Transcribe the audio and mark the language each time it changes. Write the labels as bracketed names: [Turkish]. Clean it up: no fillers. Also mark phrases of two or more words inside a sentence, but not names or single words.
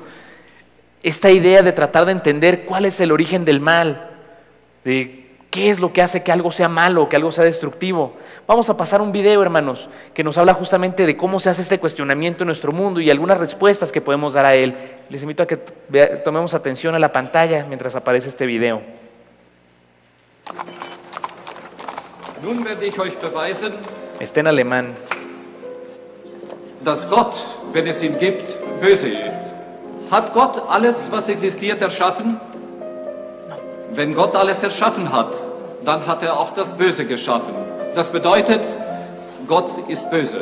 [Spanish] Esta idea de tratar de entender cuál es el origen del mal, de qué es lo que hace que algo sea malo, que algo sea destructivo. Vamos a pasar un video, hermanos, que nos habla justamente de cómo se hace este cuestionamiento en nuestro mundo y algunas respuestas que podemos dar a él. Les invito a que tomemos atención a la pantalla mientras aparece este video. [German] Nun werde ich euch beweisen, [Spanish] Está en alemán. [German] dass Gott, wenn es ihn gibt, böse ist. Hat Gott alles, was existiert, erschaffen? Wenn Gott alles erschaffen hat, dann hat er auch das Böse geschaffen. Das bedeutet, Gott ist böse.